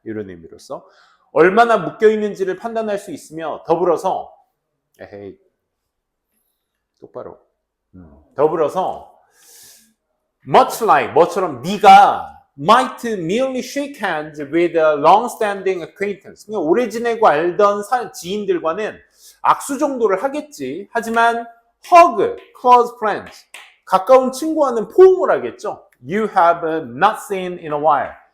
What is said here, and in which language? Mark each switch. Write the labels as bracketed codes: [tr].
[ko] 이런 의미로서 얼마나 묶여 있는지를 판단할 수 있으며 더불어서 똑바로 더불어서 [en] much like [ko] 뭐처럼 네가 [en] might merely shake hands with a long-standing acquaintance. [ko] 오래 지내고 알던 지인들과는 악수 정도를 하겠지. 하지만 [en] hug, close friends. [ko] 가까운 친구와는 포옹을 하겠죠. [en] You have not seen in a while.